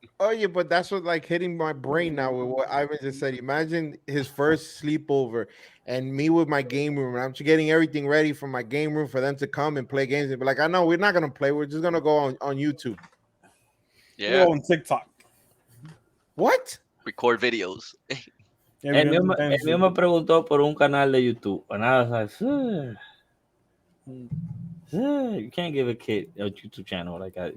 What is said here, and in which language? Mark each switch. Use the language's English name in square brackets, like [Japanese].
[English] Oh yeah, but that's what like hitting my brain now with what Ivan just said. Imagine his first sleepover and me with my game room, and I'm just getting everything ready for my game room for them to come and play games and be like, I know we're not gonna play, we're just gonna go on YouTube. Yeah. Go on TikTok. What? Record videos. [Spanish] Él mío me preguntó por un canal de YouTube. [English] And I was like, you can't give a kid a YouTube channel like that.